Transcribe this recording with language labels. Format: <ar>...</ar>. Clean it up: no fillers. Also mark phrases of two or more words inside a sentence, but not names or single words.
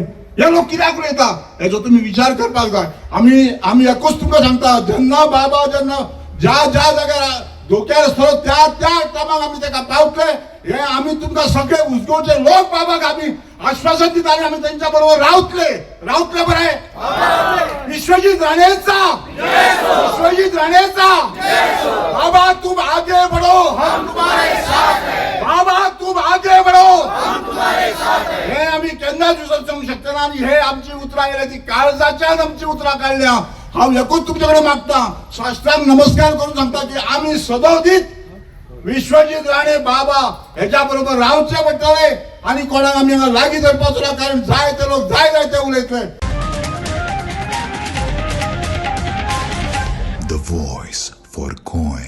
<kok>हे लोक कित्याक उलयता हेजो तुमी विचार करपाक जाय. आमी एकूच तुमकां सांगता जेन्ना बाबा जेन्ना ज्या जाग्यार धोक्यार आसतलो त्या टायमाक आमी तेका पावतले हे आमी तुमकां सगळे उजगांवचे लोक बाबाक आमी आश्वासन दिता आनी आमी तेंच्या बरोबर रावतले बरें.</kok> <hi>विश्वजीत राणेचा विश्वजीत राणेचा बाबा तुम आगे बढ़ो हम तुम्हारे साथ हैं. बाबा तुम आगे बढ़ो हम तुम्हारे साथ हैं.</hi> <kok>हे आमी केन्नाच विसरूंक शकना आनी हे आमची उतरां गेल्या ती काळजाच्यान आमची उतरां काडल्या. हांव एकूच तुमचे कडेन मागता साश्टांग नमस्कार करून सांगता की आमी सदोदीत विश्वजीत राणे बाबा हेच्या बरोबर रावचे पडटले आणि कोणाक आमी हांगा लागीं धरपाचो ना कारण जाय ते लोक जाय ते उलयतले.</kok> <en>The voice for Con.</en>